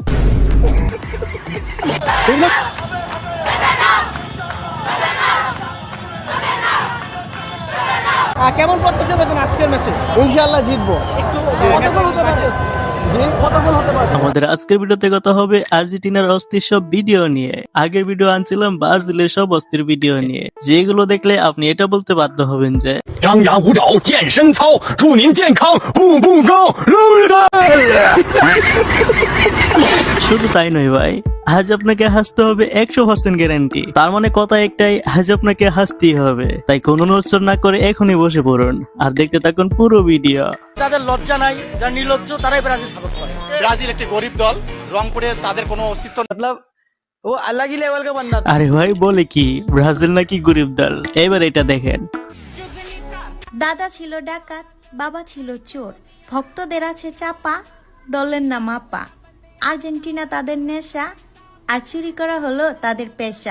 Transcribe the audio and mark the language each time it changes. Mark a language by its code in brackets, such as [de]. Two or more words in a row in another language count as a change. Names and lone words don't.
[bn] কেমন প্রত্যাশা করছেন আজকের ম্যাচে? ইনশাআল্লাহ জিতবো। কত গোল হতে পারে? আমাদের আজকের ভিডিওতে কথা হবে আর্জেন্টিনার অস্থির সব ভিডিও নিয়ে। আগের ভিডিও আনছিলাম ব্রাজিলের সব অস্থির ভিডিও নিয়ে, যেগুলো দেখলে আপনি এটা বলতে বাধ্য হবেন যে [zh] 张牙舞爪，健身操，祝您健康，步步高。 [bn] শুধু তাই নয় ভাই, আজ আপনাকে হাসতে হবে 100% গ্যারান্টি। তার মানে কথা একটাই, আজ আপনাকে হাসতেই হবে। তাই কোনো নড়চড় না করে এখনই বসে পড়ুন আর দেখতে থাকুন পুরো ভিডিও। তাদের লজ্জা নাই, যারা নির্লজ্জ তারাই ব্রাজিল সাপোর্ট করে। ব্রাজিল একটি গরিব দল, রংপুরে তাদের কোনো অস্তিত্ব [hi] मतलब वो अलग ही लेवल का बंदा था। [bn] আরে ভাই বলে কি, ব্রাজিল নাকি গরিব দল? এবার এটা দেখেন। দাদা ছিল ডাকাত, বাবা ছিল চোর, ভক্তদের আছে চাপা, দলের নাম আপা। আর্জেন্টিনা তাদের নেশা, আর চুরি করা হলো তাদের পেশা।